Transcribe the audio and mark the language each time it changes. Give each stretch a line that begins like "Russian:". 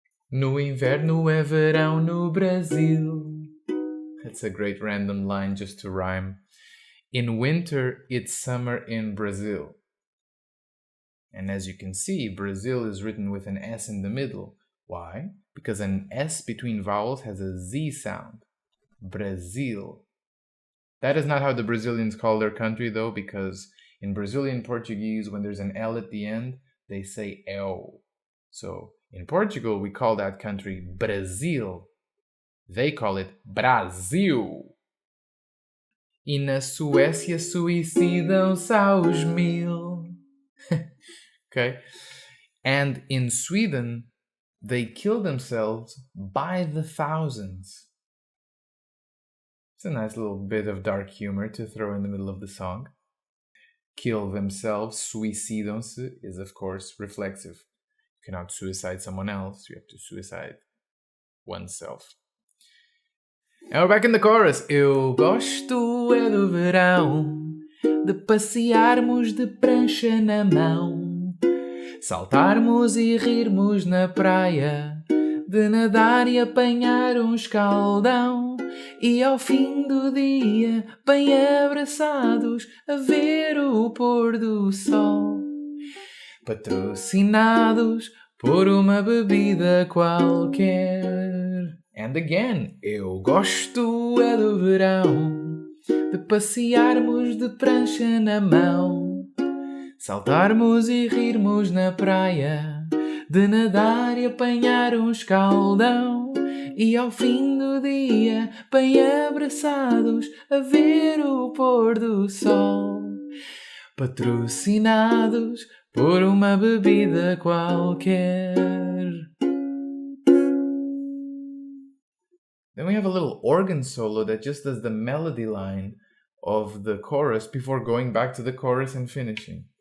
Portuguese: No inverno é verão no Brasil.
English: That's a great random line just to rhyme. In winter, it's summer in Brazil. And as you can see, Brazil is written with an S in the middle. Why? Because an S between vowels has a Z sound. Brazil. That is not how the Brazilians call their country, though, because in Brazilian Portuguese, when there's an L at the end, they say El. So in Portugal, we call that country Brazil. They call it Brasil.
Portuguese: E na Suécia suicidam-se aos mil.
English: Okay? And in Sweden, they kill themselves by the thousands. It's a nice little bit of dark humor to throw in the middle of the song. Kill themselves, suicidam-se, is of course reflexive. You cannot suicide someone else, you have to suicide oneself. And we're back in the chorus.
Portuguese: Eu gosto é do verão, de passearmos de prancha na mão, saltarmos e rirmos na praia, de nadar e apanhar um escaldão, e ao fim do dia, bem abraçados, a ver o pôr do sol, patrocinados por uma bebida qualquer.
English: And again,
Portuguese: eu gosto é do verão, de passearmos de prancha na mão, saltarmos e rirmos na praia, de nadar e apanhar um escaldão, e ao fim do dia, bem abraçados, a ver o pôr do sol, patrocinados por uma bebida qualquer.
English: Then we have a little organ solo that just does the melody line of the chorus before going back to the chorus and finishing.